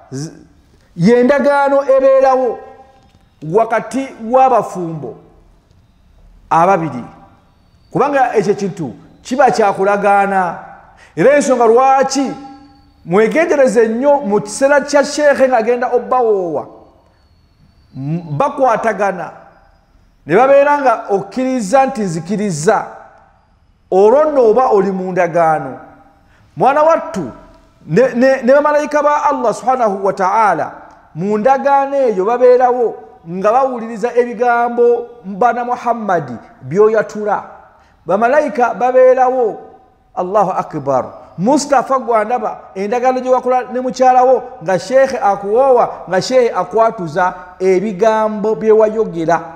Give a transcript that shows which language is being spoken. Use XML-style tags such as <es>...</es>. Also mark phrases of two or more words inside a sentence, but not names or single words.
<lg>yendagaano ebeerawo wakati w'abafumbo ababiri kubanga ekyo kintu kiba kyakulagaana era ensonga lwaki mwegendereze nnyo mu kiseera kya sheekhe ng'agenda obbawoowa bakwatagana ne babeera nga okkiriza nti nzikiriza olwo nno oba oli mu ndagaano mwana wattu ne bamalayika ba Allah</lg> <ar>سبحانه وتعالى</ar> <lg>mu ndagaano eyo babeerawo nga bawuliriza ebigambo bana Muhammadi byoyatula bamalayika babeerawo</lg> <ar>الله أكبر</ar> <lg>Mustafa gwandaba endagaano gye wakola ne mukyalawo nga sheekhe akuwoowa nga sheekhe akwatuza ebigambo bye wayogera</lg>